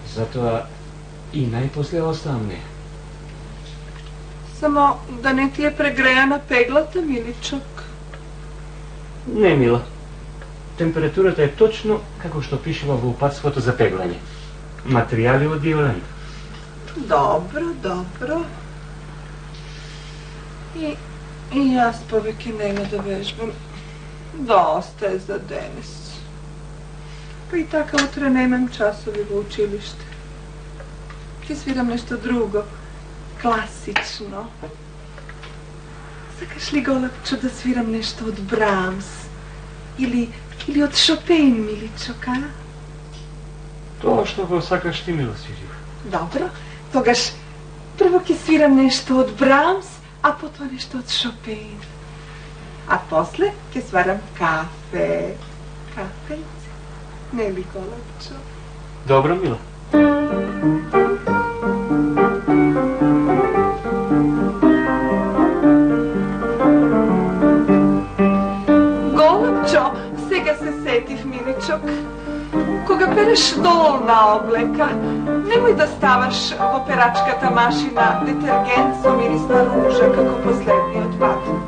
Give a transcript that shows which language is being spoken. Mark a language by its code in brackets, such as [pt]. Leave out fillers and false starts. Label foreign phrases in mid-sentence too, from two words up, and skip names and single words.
[mk] Затоа и најпосле оставам не. Само да не ти е прегреана пеглата, миличок. Не, мила. Температурата е точно како што пишува во упатството за пеглање. Материјали од Диолен. Добро, добро. И јаз повек нема да вежбам. Доста је за данас. Па и тако утра немам часови у училиште. Ти свирам нешто друго, класично. Сакаш ли, Голапчо, да свирам нешто од Brahms? Или од Chopin, миличок, а? Тоа што го сакаш ти, мила, свирив. Добро, тогаш прво ки свирам нешто од Brahms, а потом нешто од Chopin. А после ке сварам кафе. Кафејце. Не ли, Голапчо? Добро, мила. Golapčo, сега се сетив, миличок. Кога переш долна облека, немој да ставаш во перачката машина детергент со мирисна ружа како последниот пат.